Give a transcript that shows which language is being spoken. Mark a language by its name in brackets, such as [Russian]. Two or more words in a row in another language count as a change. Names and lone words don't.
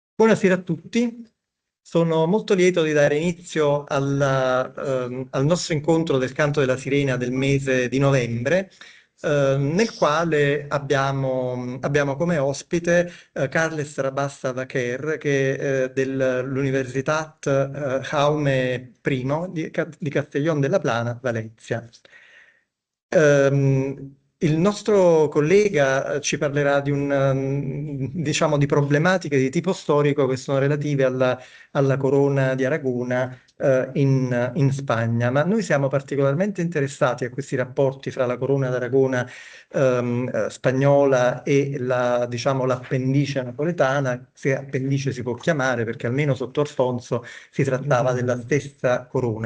[Italian] Buonasera a tutti, sono molto lieto di dare inizio al nostro incontro del Canto della Sirena del mese di novembre, nel quale abbiamo come ospite Carles Rabassa Vaquer, che dell'Universitat Jaume I di Castellón de la Plana, Valencia. Il nostro collega ci parlerà diciamo, di problematiche di tipo storico che sono relative alla corona di Aragona in Spagna, ma noi siamo particolarmente interessati a questi rapporti fra la corona d'Aragona spagnola e diciamo, l'appendice napoletana, se appendice si può chiamare perché almeno sotto Alfonso si trattava della stessa corona.